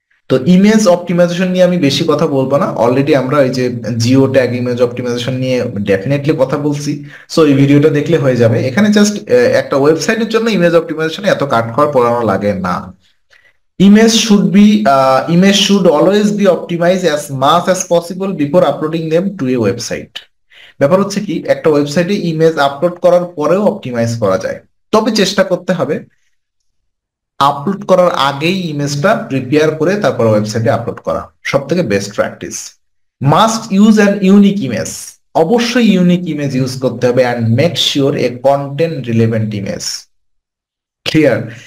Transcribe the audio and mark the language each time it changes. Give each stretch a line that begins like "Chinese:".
Bangla: তো image optimisation নিয়ে আমি বেশি কথা বলবো না, অলরেডি আমরা ওই যে জিও ট্যাগ ইমেজ অপটিমাইজেশন নিয়ে ডেফিনেটলি কথা বলছি। সো এই ভিডিওটা দেখলে হয়ে যাবে। এখানে জাস্ট একটা ওয়েবসাইটের জন্য ইমেজ অপটিমাইজেশন এত কাট খড় পড়ানো লাগে না।
English: Image should always be optimized as much as possible before uploading them to a website.
Bangla: ব্যাপার হচ্ছে কি, একটা ওয়েবসাইটে ইমেজ আপলোড করার পরেও অপটিমাইজ করা যায়, তবে চেষ্টা করতে হবে আপলোড করার আগেই ইমেজটা প্রিপেয়ার করে তারপর ওয়েবসাইটে আপলোড করা, সব থেকে best practice.
English: must use an unique image,
Bangla: অবশ্যই ইউনিক ইমেজ ইউজ করতে হবে,
English: And make sure a content relevant image. Clear?